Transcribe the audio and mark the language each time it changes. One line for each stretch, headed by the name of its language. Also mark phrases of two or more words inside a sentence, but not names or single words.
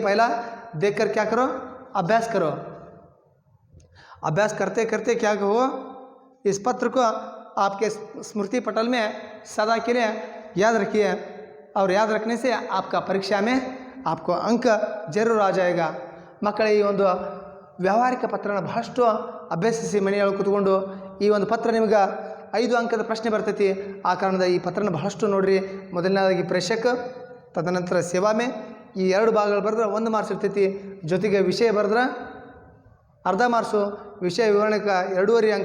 Hindi: पहला देखकर क्या करो, अभ्यास करो। अभ्यास करते करते क्या कहो, इस पत्र को आपके स्मृति पटल में सदा के लिए याद रखिए, और याद रखने से आपका परीक्षा में आपको अंक जरूर आ जाएगा।
Kannada: ಮಕ್ಕಳೇ, ಈ ಒಂದು ವ್ಯಾವಹಾರಿಕ ಪತ್ರನ ಬಹಳಷ್ಟು ಅಭ್ಯಸಿಸಿ ಮನೆಯೊಳಗೆ ಕೂತ್ಕೊಂಡು ಈ ಒಂದು ಪತ್ರ ನಿಮಗೆ 5 ಅಂಕದ ಪ್ರಶ್ನೆ ಬರ್ತೈತಿ. ಆ ಕಾರಣದ ಈ ಪತ್ರನ ಬಹಳಷ್ಟು ನೋಡ್ರಿ. ಮೊದಲನೇದಾಗಿ ಪ್ರೇಷಕ, ತದನಂತರ ಸೇವಾಮೆ, ಈ 2 ಭಾಗಗಳು ಬರೆದ್ರೆ 1 ಮಾರ್ಕ್ಸ್ ಇರ್ತೈತಿ. ಜೊತೆಗೆ ವಿಷಯ ಬರೆದ್ರೆ ಅರ್ಧ ಮಾರ್ಕ್ಸು, ವಿಷಯ ವಿವರಣೆಗೆ 2.5 ಅಂಕ.